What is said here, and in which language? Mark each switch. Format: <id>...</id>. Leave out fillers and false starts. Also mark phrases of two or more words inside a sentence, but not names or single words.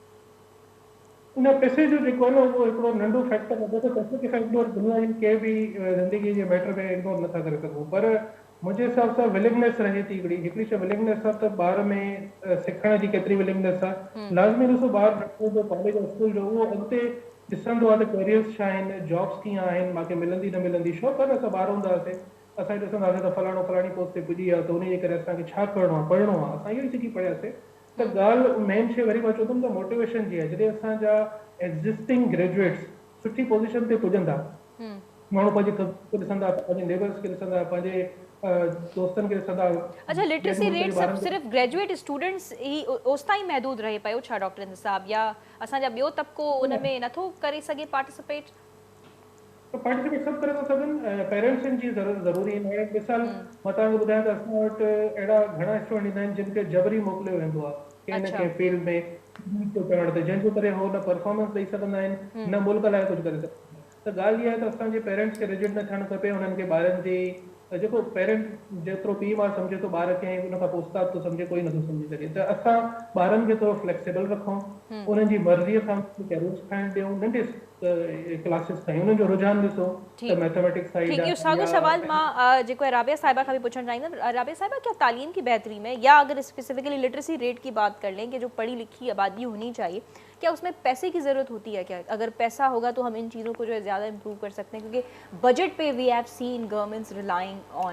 <sd>न, पैसे जो जेको आहे न उहो हिकिड़ो नंढो फैक्टर आहे, जेको पैसे खे इग्नोर दुनिया जी कंहिं बि ज़िंदगी जे मैटर में इग्नोर नथा करे सघूं, पर मुंहिंजे हिसाब सां विलिंगनेस रहे थी हिकिड़ी शइ विलिंगनेस आहे त ॿार में सिखण जी केतिरी विलिंगनेस आहे। लाज़मी ॾिसो ॿारु जो कॉलेज और स्कूल जो उहो अॻिते ॾिसंदो आहे त कैरियर्स छा आहिनि, जॉब्स कीअं आहिनि, मूंखे मिलंदी न मिलंदी। छो त असां ॿार हूंदा हुआसीं, असां ॾिसंदा हुआसीं त फलाणो फलाणी पोस्ट ते पुॼी आहे त उन जे करे असांखे छा करिणो आहे, पढ़णो आहे, असां इहो ई सिखी पढ़ियासीं। त ॻाल्हि मेन शइ वरी मां चवंदुमि त मोटिवेशन जी आहे। जॾहिं असांजा</sd> <en>existing graduates</en> <sd>सुठी पोज़ीशन ते पुॼंदा, माण्हू पंहिंजे ॾिसंदा, पंहिंजे नेबर्स खे ॾिसंदा, पंहिंजे दोस्तनि खे ॾिसंदा। अच्छा,</sd> <en>literacy rate</en> <sd>सिर्फ़</sd> <en>graduate students</en> <sd>ही ओसिताईं महदूद रहे पियो छा डॉक्टर हिंद साहब, या असांजा ॿियो तबिको उन में नथो करे सघे पार्टिसिपेट? पार्टिसिपेट सभु करे था सघनि, पेरेंट्सनि जी ज़रूरी आहे। मिसाल मां तव्हांखे ॿुधायां त असां वटि अहिड़ा घणा स्टूडेंट ईंदा आहिनि जिन खे जबरी मोकिलियो वेंदो आहे कंहिं न कंहिं फील्ड में पढ़ण ते, जंहिंजे करे हो न परफॉर्मेंस ॾेई सघंदा आहिनि, न मुल्क लाइ कुझु करे सघंदा आहिनि। त ॻाल्हि इहा आहे त असांजे पेरेंट्स खे रिजिड न थियणु खपे, हुननि खे ॿारनि जी जेको पेरेंट जेतिरो पीउ माउ सम्झे थो, ॿार खे उन खां पोइ उस्ताद थो सम्झे, कोई नथो सम्झी सघे। त असां ॿारनि खे थोरो फ्लेक्सिबल रखूं, उन्हनि जी मर्ज़ीअ सां कैरियर्स ठाहिण ॾियूं, नंढे क्लासिस ताईं उन्हनि जो रुझान ॾिसो त</sd> <en>mathematics side</en> <sd>आहे। साॻियो सवाल मां जेको है राबिया साहिबा खां</sd> <ur>بھی پوچھنا چاہوں گا. رابعہ صاحبہ، کیا تعلیم کی بہتری میں، یا اگر</ur> <en>specifically literacy rate</en> <ur>کی بات کر لیں کہ جو پڑھی لکھی آبادی ہونی چاہیے، کیا اس میں پیسے کی ضرورت ہوتی ہے? کیا اگر پیسہ ہوگا تو ہم ان چیزوں کو جو ہے زیادہ امپروو کر سکتے ہیں? کیونکہ بجٹ پے</ur> <en>we have seen governments relying on.</en>